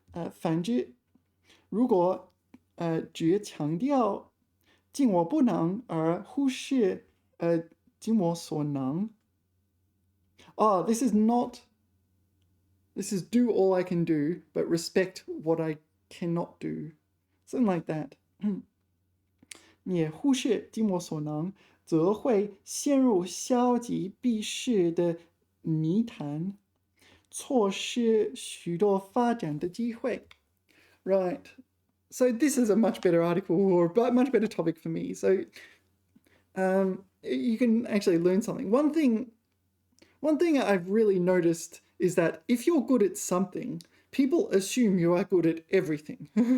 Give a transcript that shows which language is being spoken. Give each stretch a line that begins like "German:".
Chinese: 反之，如果只强调尽我不能而忽视尽我所能。
English: Oh, this is do all I can do, but respect what I cannot do. Something like that.
Chinese: 你忽视尽我所能，则会陷入消极避世的泥潭，错失许多发展的机会。
English: Right. So this is a much better article or a much better topic for me. So you can actually learn something. One thing I've really noticed is that if you're good at something, people assume you are good at everything.